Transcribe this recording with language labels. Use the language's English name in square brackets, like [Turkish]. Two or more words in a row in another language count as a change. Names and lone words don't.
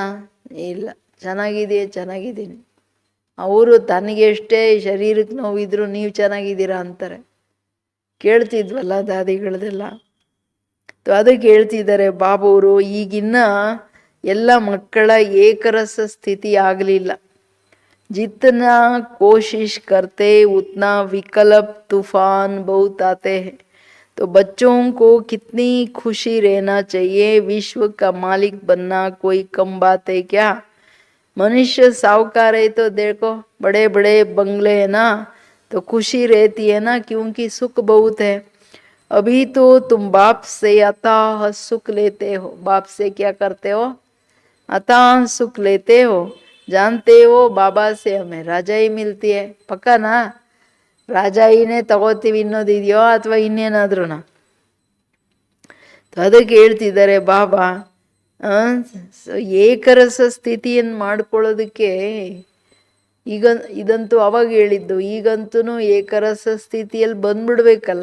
[Kannada] ಇಲ್ಲ, ಚೆನ್ನಾಗಿದ್ದೀನಿ. ಅವರು ತನಗೆ ಎಷ್ಟೇ ಶರೀರಕ್ಕೆ ನೋವಿದ್ರು ನೀವು ಚೆನ್ನಾಗಿದ್ದೀರಾ ಅಂತಾರೆ. ಕೇಳ್ತಿದ್ವಲ್ಲ ದಾದಿಗಳದೆಲ್ಲ. ಅದಕ್ಕೆ ಹೇಳ್ತಿದ್ದಾರೆ ಬಾಬುವರು, ಈಗಿನ್ನ ಎಲ್ಲ ಮಕ್ಕಳ ಏಕರಸ ಸ್ಥಿತಿ ಆಗಲಿಲ್ಲ. [Hindi] जितना कोशिश करते उतना विकल्प तूफान बहुत आते हैं. तो बच्चों को कितनी खुशी रहना चाहिए. विश्व का मालिक बनना कोई कम बात है क्या? मनुष्य साहूकार है तो देखो बड़े बड़े बंगले है ना, तो खुशी रहती है ना, क्योंकि सुख बहुत है. अभी तो तुम बाप से अथाह सुख लेते हो. बाप से क्या करते हो? अथाह सुख लेते हो. जानते हो बाबा से हमें राजाई मिलती है. [Kannada] ಪಕ್ಕನಾ ರಾಜಾಯಿನೇ ತಗೋತೀವಿ ಇನ್ನೋದಿದೆಯೋ ಅಥವಾ ಇನ್ನೇನಾದ್ರೂ? ಅದಕ್ಕೆ ಹೇಳ್ತಿದ್ದಾರೆ ಬಾಬಾ, ಏಕರಸ ಸ್ಥಿತಿಯನ್ನು ಮಾಡ್ಕೊಳ್ಳೋದಕ್ಕೆ ಈಗ ಇದಂತೂ ಅವಾಗ ಹೇಳಿದ್ದು, ಈಗಂತೂ ಏಕರಸ ಸ್ಥಿತಿಯಲ್ಲಿ ಬಂದ್ಬಿಡ್ಬೇಕಲ್ಲ.